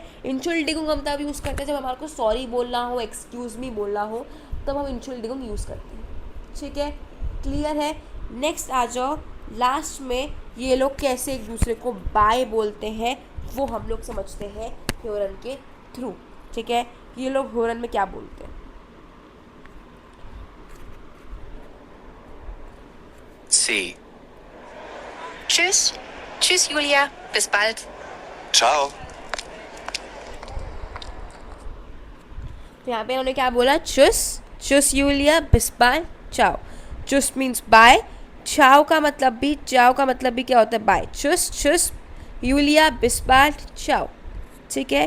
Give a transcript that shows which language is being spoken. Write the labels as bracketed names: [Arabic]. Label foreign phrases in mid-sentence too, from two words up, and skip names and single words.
[Hindi] इंशुल्डिगुंग हम तब यूज़ करते हैं जब हमारे को सॉरी बोलना हो, [English] excuse me [Hindi] बोलना हो, तब हम इंशुल्डिगुंग यूज़ करते हैं, ठीक है। क्लियर है। नेक्स्ट आ जाओ, लास्ट में ये लोग कैसे एक दूसरे को बाय बोलते हैं वो हम लोग समझते हैं ह्यूरन के थ्रू, ठीक है। ये लोग ह्यूरन में क्या बोलते हैं। [German] C. Tschüss. Tschüss, Julia. Bis bald. Ciao. [Hindi] तो यहाँ पे उन्होंने क्या बोला, [German] Tschüss, Tschüss Julia bis bald ciao. [Hindi] चुस [English] means bye, [Hindi] चाओ का मतलब भी क्या होता है, बाय। [German] Tschüss Tschüss Julia bis bald ciao, [Hindi] ठीक है।